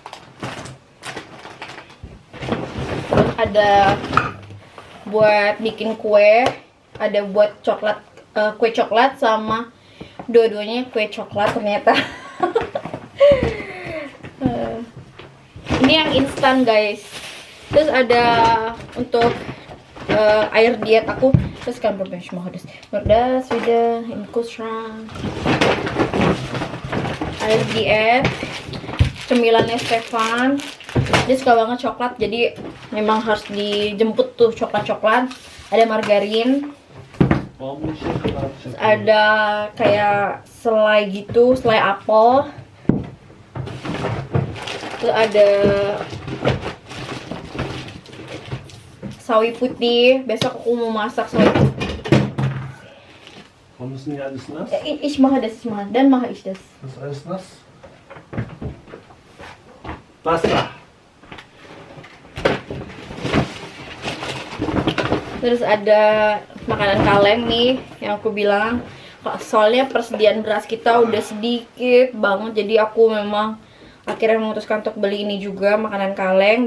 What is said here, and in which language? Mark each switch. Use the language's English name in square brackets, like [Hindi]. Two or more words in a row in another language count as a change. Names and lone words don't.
[Indonesian] Terus ada buat bikin kue, ada buat coklat, kue coklat sama dua-duanya kue coklat ternyata. Ini yang instan guys. Terus ada untuk air diet aku. Terus kan [German] das wieder im Kühlschrank. [Indonesian] Air diet, cemilannya Stefan. Dia suka banget coklat, jadi memang harus dijemput tuh coklat-coklat. Ada margarin. Terus ada kayak selai gitu, selai apel. Terus ada sawi putih. Besok aku mau masak sawi putih. [German] Warum ist nicht alles nass? Ich mache das mal, dann mache ich das. Ist alles nass? Wasser. [Indonesian] Terus ada makanan kaleng nih yang aku bilang. Soalnya persediaan beras kita udah sedikit banget, jadi aku memang akhirnya memutuskan untuk beli ini juga, makanan kaleng.